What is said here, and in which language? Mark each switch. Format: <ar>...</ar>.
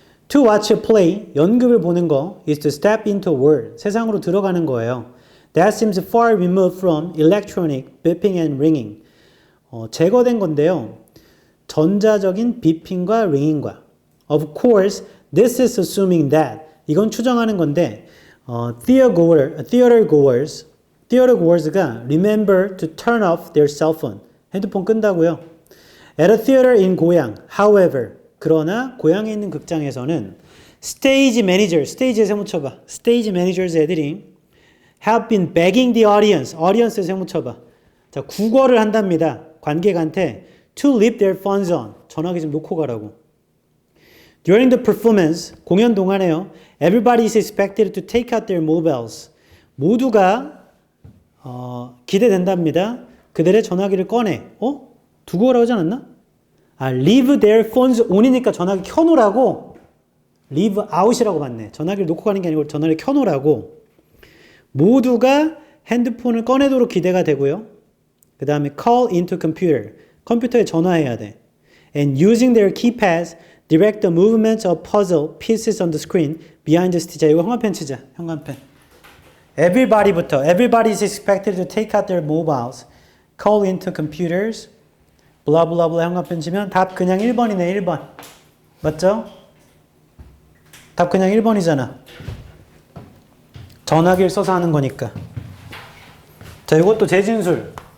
<en>To watch a play,</en> <ko>연극을 보는 거</ko> <en>is to step into a world,</en> <ko>세상으로 들어가는 거예요.</ko> <en>That seems far removed from electronic beeping and ringing.</en> <ko>제거된 건데요. 전자적인 비핑과 링잉과.</ko> <en>Of course, this is assuming that.</en> <ko>이건 추정하는 건데</ko> <en>theater goers가 remember to turn off their cell phone.</en> <ko>핸드폰 끈다고요.</ko> <en>At a theater in 고향, however,</en> <ko>그러나 고향에 있는 극장에서는</ko> <en>stage manager, stage에</en> <ko>세모 쳐봐.</ko> <en>stage managers</en> <ko>애들이</ko> <en>have been begging the audience에</en> <ko>세모 쳐봐. 자, 구걸을 한답니다.</ko> <en>관객한테 to leave their phones on.</en> <ko>전화기 좀 놓고 가라고.</ko> <en>During the performance,</en> <ko>공연 동안에요.</ko> <en>Everybody is expected to take out their mobiles.</en> <ko>모두가 기대된답니다. 그들의 전화기를 꺼내. 두고 오라고 하지 않았나?</ko> <en>leave their phones on</en> <ko>이니까 전화기 켜놓으라고. leave out이라고 봤네. 전화기를 놓고 가는 게 아니고 전화기를 켜놓으라고. 모두가 핸드폰을 꺼내도록 기대가 되고요. 그 다음에</ko> <en>call into computer.</en> <ko>컴퓨터에 전화해야 돼.</ko> <en>And using their keypads, direct the movements of puzzle pieces on the screen behind the stage.</en> <ko>자, 이거 형광펜 치자. 형광펜. Everybody부터.</ko> <en>Everybody is expected to take out their mobiles. Call into computers.</en> <ko>블라블라블라 형광펜 치면 답 그냥 1번이네. 1번. 맞죠? 답 그냥 1번이잖아. 전화기를 써서 하는 거니까. 자, 이것도 재진술.</ko>